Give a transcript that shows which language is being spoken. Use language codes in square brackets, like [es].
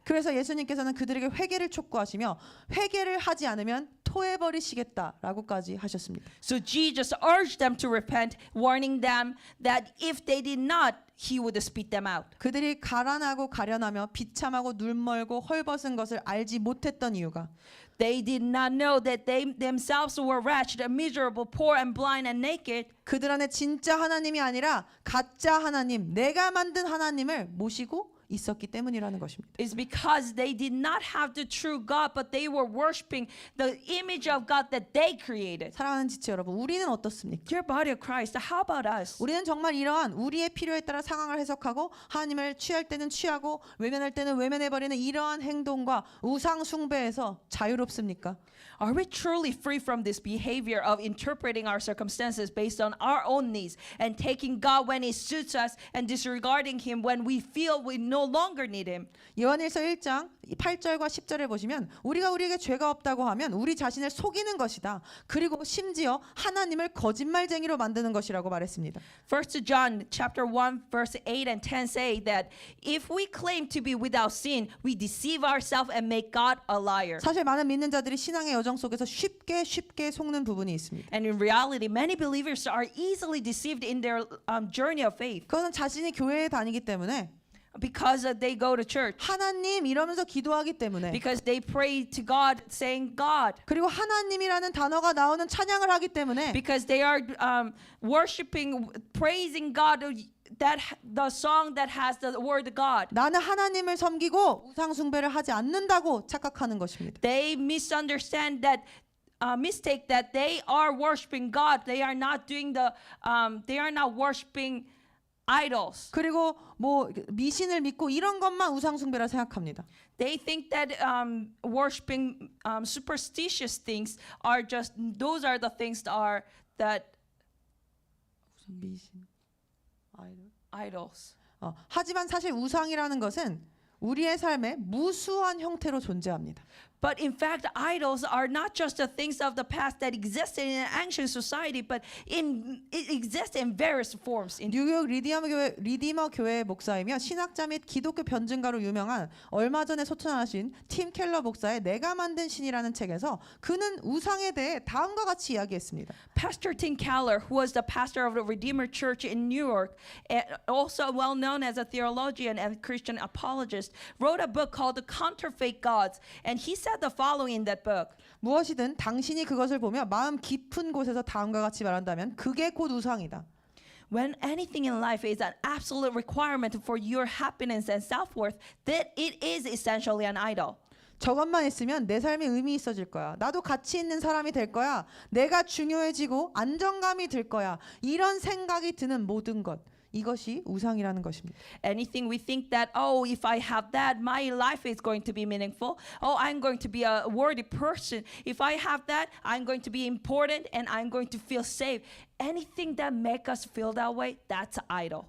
[ko] 그래서 예수님께서는 그들에게 회개를 촉구하시며 회개를 하지 않으면 토해버리시겠다라고까지 하셨습니다. [en] So Jesus urged them to repent, warning them that if they did not, he would spit them out. [ko] 그들이 가난하고 가련하며 비참하고 눈멀고 헐벗은 것을 알지 못했던 이유가 [en] They did not know that they themselves were wretched, miserable, poor, and blind and naked. [ko] 그들 안에 진짜 하나님이 아니라 가짜 하나님, 내가 만든 하나님을 모시고 있었기 때문이라는 것입니다. [en] Is because they did not have the true God, but they were worshiping the image of God that they created. [ko] 사랑하는 지체 여러분, 우리는 어떻습니까? [en] Dear body of Christ, how about us? [ko] 우리는 정말 이러한 우리의 필요에 따라 상황을 해석하고 하나님을 취할 때는 취하고 외면할 때는 외면해버리는 이러한 행동과 우상 숭배에서 자유롭습니까? [en] Are we truly free from this behavior of interpreting our circumstances based on our own needs and taking God when it suits us and disregarding Him when we feel we no longer need Him? [ko] 요한일서 1장 8절과 10절에 보시면 우리가 우리에게 죄가 없다고 하면 우리 자신을 속이는 것이다. 그리고 심지어 하나님을 거짓말쟁이로 만드는 것이라고 말했습니다. [en] 1 John chapter 1 verse 8 and 10 say that if we claim to be without sin, we deceive ourselves and make God a liar. [ko] 사실 많은 믿는 자들이 신앙의 여정 속에서 쉽게 속는 부분이 있습니다. [en] And in reality, many believers are easily deceived in their journey of faith [ko] 그것은 자신이 교회에 다니기 때문에 [en] because they go to church, [ko] 하나님 이러면서 기도하기 때문에 [en] because they pray to God saying God, [ko] 그리고 하나님이라는 단어가 나오는 찬양을 하기 때문에 [en] because they are worshiping, praising God. That the song that has the word God. [ko] 나는 하나님을 섬기고 우상 숭배를 하지 않는다고 착각하는 것입니다. [en] They misunderstand that. Mistake that they are worshiping God. They are not doing they are not worshiping idols. [ko] 그리고 뭐 미신을 믿고 이런 것만 우상 숭배라 생각합니다. [en] They think that worshiping superstitious things are just those are the things that [ko] 미신, 아이돌. [en] idols. [ko] 하지만 사실 우상이라는 것은 우리의 삶의 무수한 형태로 존재합니다. [en] But in fact, idols are not just the things of the past that existed in an ancient society, but it exists in various forms. [ko] 뉴욕 리디머 교회 목사이며 신학자 및 기독교 변증가로 유명한 얼마 전에 소천하신 팀 켈러 목사의 내가 만든 신이라는 책에서 그는 우상에 대해 다음과 같이 이야기했습니다. [en] Pastor Tim Keller, who was the pastor of the Redeemer Church in New York, also well known as a theologian and Christian apologist, wrote a book called The Counterfeit Gods, and he said the following in that book. [ko] 무엇이든 당신이 그것을 보며 마음 깊은 곳에서 다음과 같이 말한다면 그게 곧 우상이다. [en] When anything in life is an absolute requirement for your happiness and self-worth, that it is essentially an idol. [ko] 저것만 있으면 내 삶에 의미 있어질 거야. 나도 가치 있는 사람이 될 거야. 내가 중요해지고 안정감이 들 거야. 이런 생각이 드는 모든 것. 이것이 우상이라는 것입니다. [en] Anything we think that, oh, if I have that, my life is going to be meaningful. Oh, I'm going to be a worthy person. If I have that, I'm going to be important and I'm going to feel safe. Anything that make us feel that way, that's idol.